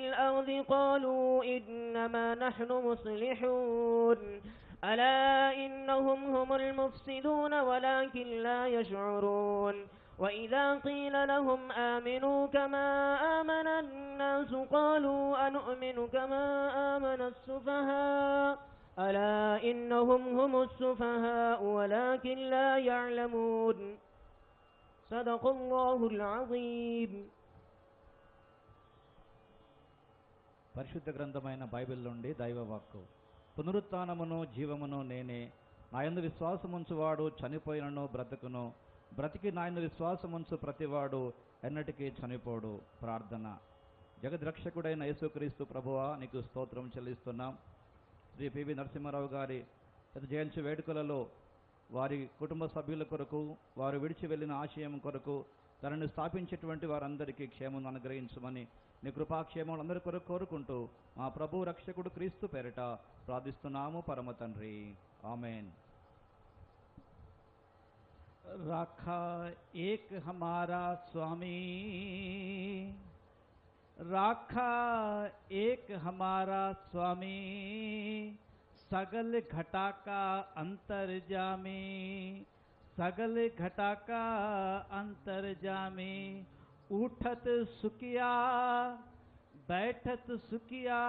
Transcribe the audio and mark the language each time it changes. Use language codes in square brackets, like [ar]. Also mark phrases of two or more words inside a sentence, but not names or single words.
[ar] الأرض قالوا إنما نحن مصلحون ألا إنهم هم المفسدون ولكن لا يشعرون وإذا قيل لهم آمنوا كما آمن الناس قالوا أنؤمن كما آمن السفهاء ألا إنهم هم السفهاء ولكن لا يعلمون صدق الله العظيم. [te] పరిశుద్ధ గ్రంథమైన బైబిల్ నుండి దైవవాక్కు. పునరుత్థానమును జీవమును నేనే, నాయందు విశ్వాసముంచువాడు చనిపోయినను బ్రతుకును, బ్రతికి నాయన విశ్వాసముంచు ప్రతివాడు ఎన్నటికీ చనిపోడు. ప్రార్థన. జగద్రక్షకుడైన యేసుక్రీస్తు ప్రభువా, నీకు స్తోత్రం చెల్లిస్తున్నాం. శ్రీ పివి నరసింహారావు గారి జయంతి వేడుకలలో వారి కుటుంబ సభ్యుల కొరకు, వారు విడిచి వెళ్ళిన ఆశయం కొరకు, తనను స్థాపించేటువంటి వారందరికీ క్షేమం అనుగ్రహించమని నీ కృపాక్షేమం అందరి కొరకు కోరుకుంటూ మా ప్రభు రక్షకుడు క్రీస్తు పేరిట ప్రార్థిస్తున్నాము పరమ తండ్రి. ఆమెన్. [hi] राखा एक हमारा स्वामी, राखा एक हमारा स्वामी, सगल घटा का अंतर्जामी, सगल घटा का अंतर्जामी, उठत सुखिया बैठत सुखिया,